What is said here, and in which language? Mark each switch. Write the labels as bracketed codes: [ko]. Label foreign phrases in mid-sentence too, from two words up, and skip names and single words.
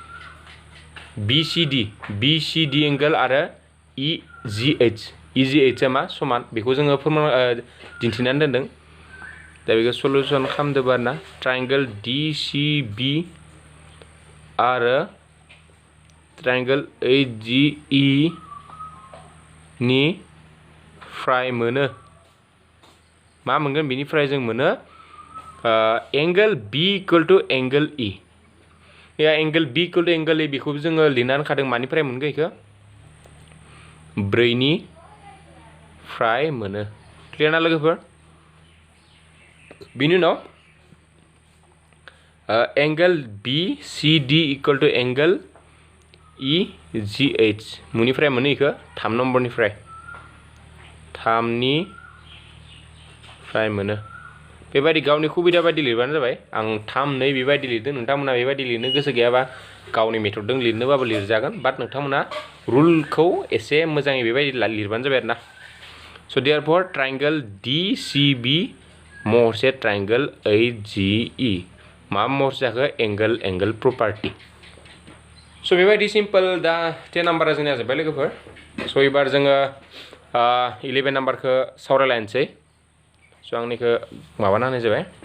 [brx] BCD एंगल आरो EGH मा समान बेखौ जोङो फोरमान दिन्थिनानै दोनदों दा बेखौ सल्युशन खालामदों आरोना ट्रायंगल DCB आरो ट्रायंगल HGE निफ्राय मोनो मा मोनगोन बेनिफ्राय जों मोनो [en] angle B equal to angle E [brx] या [en] angle B equal to angle E [brx] बेखौ जोङो लिरनानै खादों मानिफ्राय मोनगोन बेखौ 4 निफ्राय मोनो क्लियर ना लोगोफोर बिनि उनाव [en] angle BCD equal to angle EGH [brx] मुनिफ्राय मोनो इखो 3 नम्बरनिफ्राय 3 निफ्राय मोनो बेबायदि गावनि सुबिदा बायदि लिरबानो जाबाय आं 3 2 बेबायदि लिरदों नोंथांमोना बेबायदि लिरनो गोसो गैयाबा गावनि मेथडजों लिरनोबाबो लिरजागोन बाट नोंथांमोना रुलखौ एसे मोजाङै बेबायदि लिरबानो जाबाय आरोना [en] so therefore triangle DCB [brx] महरसे ट्रायंगल HGE मा महरसे जाखो [en] angle property so' [brx] बेबायदि सिम्पल दा 10 नाम्बारा जोंनिया जोब्बाय लोगोफोर स' एबार जोङो 11 नाम्बारखौ सावरायलायनोसै स' आंनिखौ माबाना होनाय जाबाय